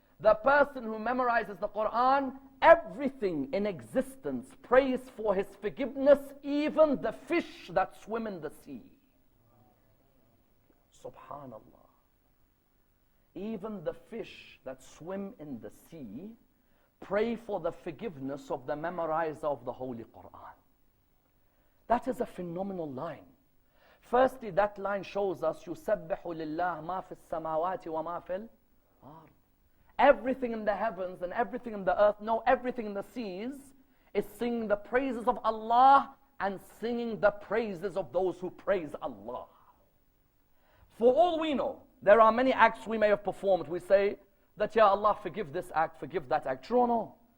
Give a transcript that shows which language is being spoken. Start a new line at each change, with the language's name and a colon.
English: The person who memorizes the Quran, everything in existence prays for his forgiveness, even the fish that swim in the sea. Subhanallah. Even the fish that swim in the sea pray for the forgiveness of the memorizer of the Holy Quran. That is a phenomenal line. Firstly, that line shows us
Arabic: يُسَبِّحُ لِلَّهِ مَا فِي السَّمَاوَاتِ وَمَا فِي الْأَرْضِ.
English: Everything in the heavens and everything in the earth, no, everything in the seas is singing the praises of Allah and singing the praises of those who praise Allah. For all we know, there are many acts we may have performed. We say that, Ya Allah, forgive this act, forgive that act. True or no?